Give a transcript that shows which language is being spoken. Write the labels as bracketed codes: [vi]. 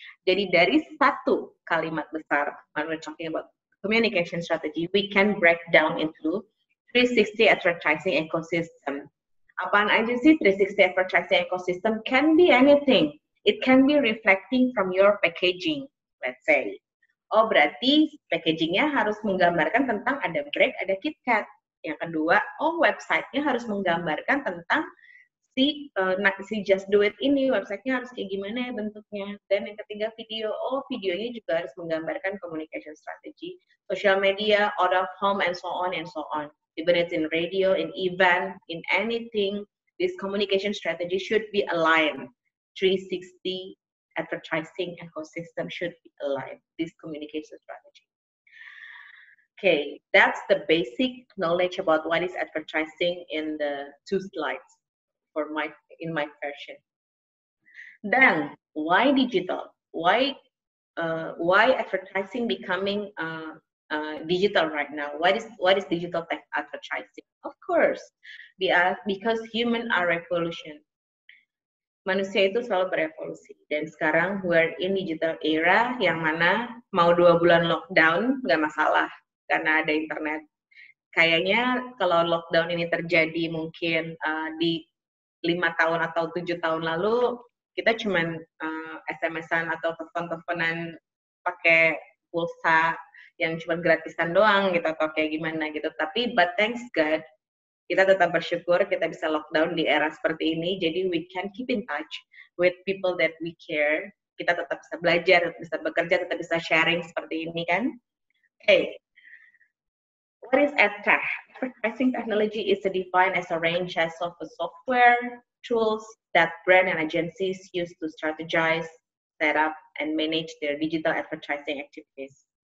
[id] Jadi dari satu kalimat besar, [en] when we're talking about communication strategy, we can break down into 360 advertising ecosystem. [id] Apaan aja sih 360 advertising ecosystem? [en] Can be anything. It can be reflecting from your packaging, let's say. [id] Oh, berarti packagingnya harus menggambarkan tentang ada break, ada KitKat. Yang kedua, oh websitenya harus menggambarkan tentang si Just Do It ini, websitenya harus kayak gimana ya bentuknya. Dan yang ketiga video, oh videonya juga harus menggambarkan communication strategy, [en] social media, out of home, and so on [id] and so on. [en] Even it's in radio, in event, in anything, this communication strategy should be aligned. 360 advertising ecosystem should be aligned, this communication strategy. Okay, that's the basic knowledge about what is advertising in the 2 slides in my version. Then, why digital? Why advertising becoming digital right now? What is digital tech advertising? Of course, because human are revolution. [id] Manusia itu selalu berevolusi, dan sekarang [en] we're in digital era [id] yang mana mau 2 bulan lockdown nggak masalah karena ada internet. Kayaknya kalau lockdown ini terjadi mungkin di 5 tahun atau 7 tahun lalu, kita cuman SMS-an atau telepon-teleponan pakai pulsa yang cuma gratisan doang gitu, atau kayak gimana gitu. Tapi but thanks God, kita tetap bersyukur kita bisa lockdown di era seperti ini, jadi [en] we can keep in touch with people that we care. [id] Kita tetap bisa belajar, tetap bisa bekerja, tetap bisa sharing seperti ini kan. [en] Okay. What is EdTech? Advertising technology is defined as a range of software tools that brand and agencies use to strategize, set up, and manage their digital advertising activities.